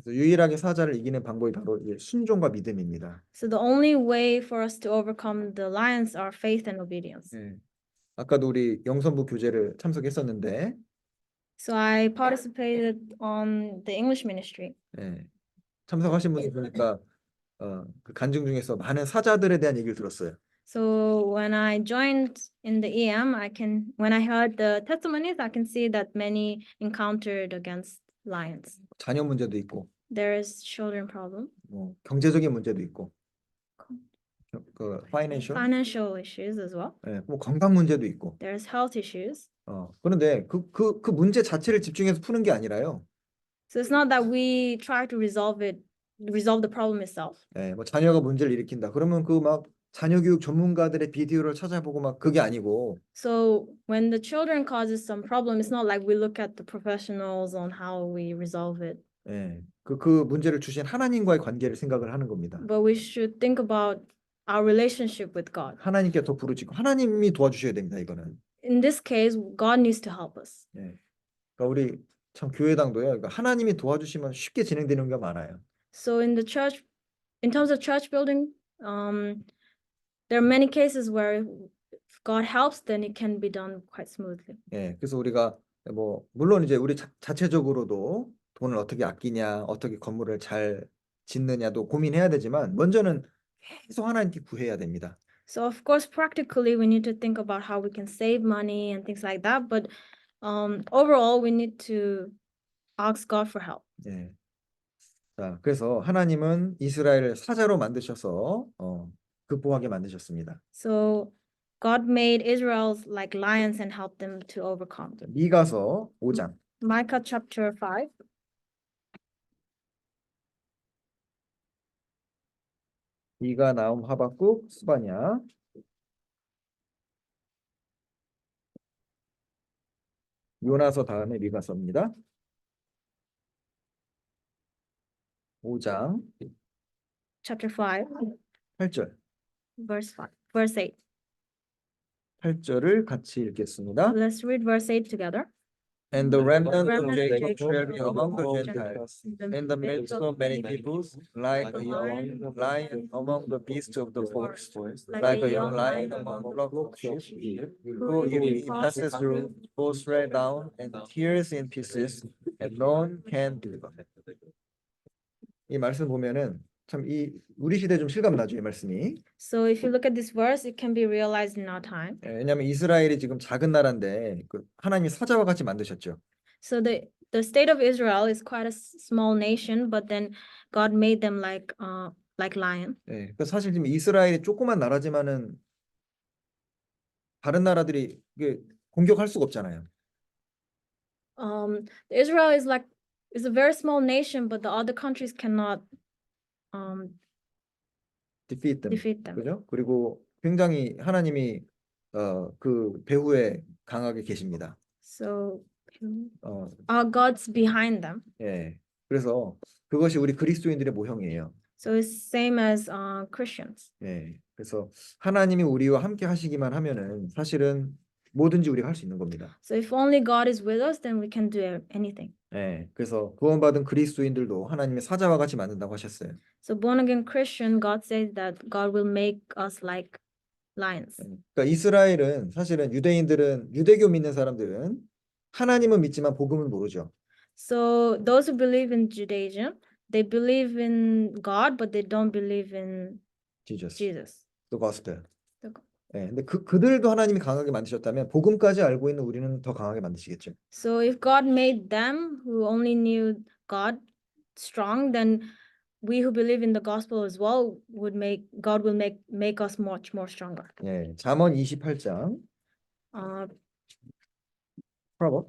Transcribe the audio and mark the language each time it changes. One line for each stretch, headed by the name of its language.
Korean: 그래서 유일하게 사자를 이기는 방법이 바로 이제 순종과 믿음입니다.
English: So the only way for us to overcome the lions are faith and obedience.
Korean: 예. 아까도 우리 영선부 교제를 참석했었는데
English: So I participated on the English ministry.
Korean: 예, 참석하신 분들 보니까 그 간증 중에서 많은 사자들에 대한 얘기를 들었어요.
English: So when I joined in the EM, when I heard the testimonies, I can see that many encountered against lions.
Korean: 자녀 문제도 있고
English: There is children problem,
Korean: 뭐 경제적인 문제도 있고 그
English: financial issues as well.
Korean: 예, 뭐 건강 문제도 있고
English: There's health issues.
Korean: 그런데 그 문제 자체를 집중해서 푸는 게 아니라요.
English: So it's not that we try to resolve the problem itself.
Korean: 예, 뭐 자녀가 문제를 일으킨다. 그러면 그 막 자녀 교육 전문가들의 비디오를 찾아보고 막 그게 아니고
English: So when the children causes some problem, it's not like we look at the professionals on how we resolve it.
Korean: 예, 그 문제를 주신 하나님과의 관계를 생각을 하는 겁니다.
English: But we should think about our relationship with God.
Korean: 하나님께 더 부르짖고 하나님이 도와주셔야 됩니다. 이거는.
English: In this case, God needs to help us.
Korean: 예. 그러니까 우리 참 교회당도요. 그러니까 하나님이 도와주시면 쉽게 진행되는 게 많아요.
English: So in terms of church building, there are many cases where if God helps, then it can be done quite smoothly.
Korean: 예. 그래서 우리가 뭐 물론 이제 우리 자체적으로도 돈을 어떻게 아끼냐, 어떻게 건물을 잘 짓느냐도 고민해야 되지만 먼저는 계속 하나님께 구해야 됩니다.
English: So of course, practically, we need to think about how we can save money and things like that. But overall, we need to ask God for help.
Korean: 예. 자, 그래서 하나님은 이스라엘을 사자로 만드셔서 극복하게 만드셨습니다.
English: So God made Israel like lions and helped them to overcome.
Korean: 미가서 5장.
English: Micah chapter 5.
Korean: 미가, 나움, 하박국, 스바냐. 요나서 다음에 미가서입니다. 5장
English: Chapter 5,
Korean: 8절.
English: verse 8.
Korean: 8절을 같이 읽겠습니다.
English: Let's read verse 8 together. And the remnant of Remnant Jacob of shall be Jacob among the shall Gentiles, in the midst of many peoples, like a young lion among the beasts of the forest, like a young lion among the flock of sheep, who if he passes through, goes right down and tears in pieces, and none can deliver.
Korean: 이 말씀 보면은 참 우리 시대 좀 실감 나죠, 이 말씀이.
English: So if you look at this verse, it can be realized in our time.
Korean: 왜냐하면 이스라엘이 지금 작은 나라인데 하나님이 사자와 같이 만드셨죠.
English: So the state of Israel is quite a small nation, but then God made them like lion.
Korean: 예, 그 사실 지금 이스라엘이 조그만 나라지만은 다른 나라들이 이게 공격할 수가 없잖아요.
English: Israel is a very small nation, but the other countries cannot defeat them. defeat them.
Korean: 그죠? 그리고 굉장히 하나님이 그 배후에 강하게 계십니다.
English: So 어, our God's behind them.
Korean: 예. 그래서 그것이 우리 그리스도인들의 모형이에요.
English: So it's same as Christians.
Korean: 예. 그래서 하나님이 우리와 함께 하시기만 하면은 사실은 뭐든지 우리가 할 수 있는 겁니다.
English: So if only God is with us, then we can do anything.
Korean: 예. 그래서 구원받은 그리스도인들도 하나님의 사자와 같이 만든다고 하셨어요.
English: So born again Christian, God says that God will make us like lions.
Korean: 그러니까 이스라엘은 사실은 유대인들은 유대교 믿는 사람들은 하나님은 믿지만 복음은 모르죠.
English: So those who believe in Judaism, they believe in God, but they don't believe in Jesus, Jesus. the gospel. The go-
Korean: 예. 근데 그들도 하나님이 강하게 만드셨다면 복음까지 알고 있는 우리는 더 강하게 만드시겠죠.
English: So if God made them who only knew God strong, then we who believe in the gospel as well would make God will make us much more stronger.
Korean: 예. 잠언 28장 Proverbs